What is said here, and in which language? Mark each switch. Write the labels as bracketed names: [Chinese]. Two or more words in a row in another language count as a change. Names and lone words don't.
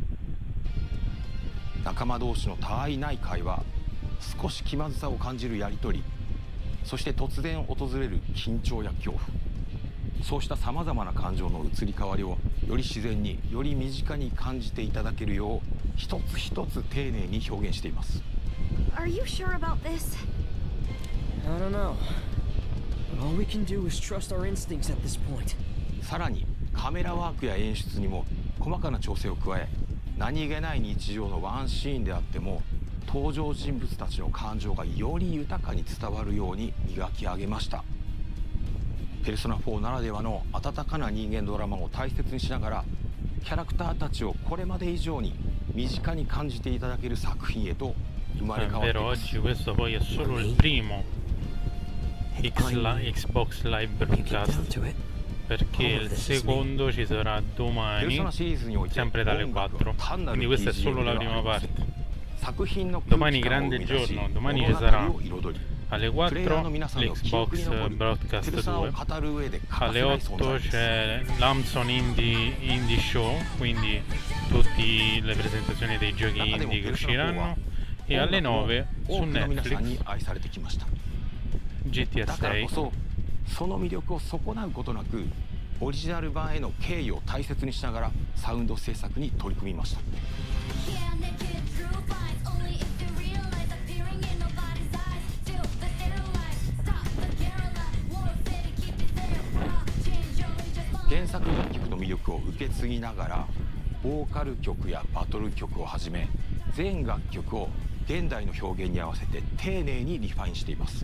[Japanese] 仲間同士の他愛ない会話、少し気まずさを感じるやり取り、そして突然訪れる緊張や恐怖、そうしたさまざまな感情の移り変わりをより自然により身近に感じていただけるよう一つ一つ丁寧に表現しています。 [English] Are you sure about this? I don't know. All we can do is trust our instincts at this point. [Japanese] さらにカメラワークや演出にも細かな調整を加え、何気ない日常のワンシーンであっても登場人物たちの感情がより豊かに伝わるように磨き上げました。ペルソナ4ならではの温かな人間ドラマを大切にしながら、キャラクターたちをこれまで以上に身近に感じていただける作品へと生まれ変わっています。 [Italian] Oggi questo poi è solo il primo Xbox Live Broadcast, perché il secondo ci sarà domani, sempre dalle 4, quindi questa è solo la prima parte. Domani grande giorno, domani ci sarà alle 4 l'Xbox Broadcast 2, alle 8 c'è l'Amazon Indie Show, quindi tutte le presentazioni dei giochi indie che usciranno, e alle 9 su Netflix GTA 6. [Japanese] その魅力を損なうことなく、オリジナル版への敬意を大切にしながらサウンド制作に取り組みました。原作楽曲の魅力を受け継ぎながら、ボーカル曲やバトル曲をはじめ全楽曲を現代の表現に合わせて丁寧にリファインしています。